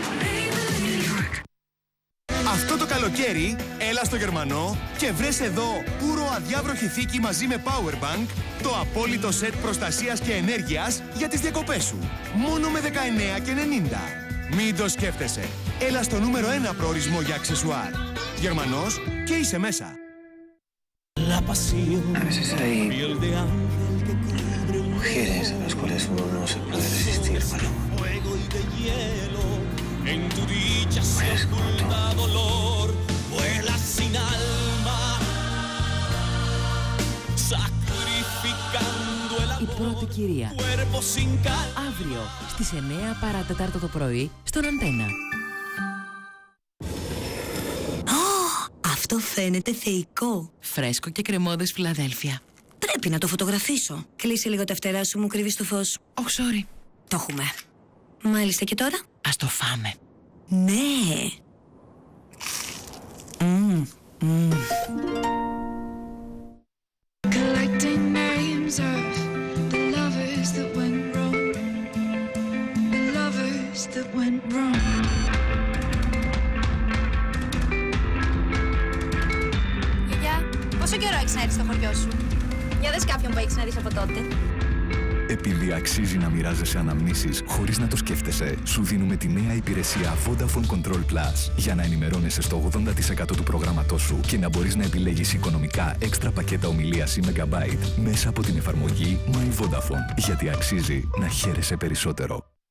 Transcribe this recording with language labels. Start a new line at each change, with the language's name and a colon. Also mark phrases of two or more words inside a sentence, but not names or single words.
Greek: Αυτό το καλοκαίρι, έλα στο Γερμανό και βρες εδώ πουρο αδιάβροχη θήκη μαζί με Powerbank, το απόλυτο σετ προστασίας και ενέργειας για τις διακοπές σου. Μόνο με 19,90. Μην το σκέφτεσαι. Έλα στο νούμερο 1 προορισμό για αξεσουάρ. Γερμανός και είσαι μέσα.
Spanish: A veces hay mujeres a las cuales uno no se puede resistir, Paloma. Mujeres como tú.
Greek: Η πρώτη κυρία. Αύριο στις 9 παρά 4 το πρωί στον Αντένα. Αυτό φαίνεται θεϊκό. Φρέσκο και κρεμώδες Φιλαδέλφια. Πρέπει να το φωτογραφίσω. Κλείσε λίγο τα φτερά σου, μου κρύβεις το φως.
English: Oh, sorry.
Greek: Το έχουμε. Μάλιστα, και τώρα? Ας το φάμε. Ναι.
English: Collecting names of the lovers that went wrong. The lovers that went wrong.
Greek: Πόσο καιρό έχεις να έρθεις στο χωριό σου? Για δες κάποιον που έχεις να δεις από τότε. Επειδή αξίζει να μοιράζεσαι αναμνήσεις χωρίς να το σκέφτεσαι, σου δίνουμε τη νέα υπηρεσία Vodafone Control Plus για να ενημερώνεσαι στο 80% του προγράμματός σου και να μπορείς να επιλέγεις οικονομικά έξτρα πακέτα ομιλίας ή MB μέσα από την εφαρμογή My Vodafone, γιατί αξίζει να χαίρεσαι περισσότερο.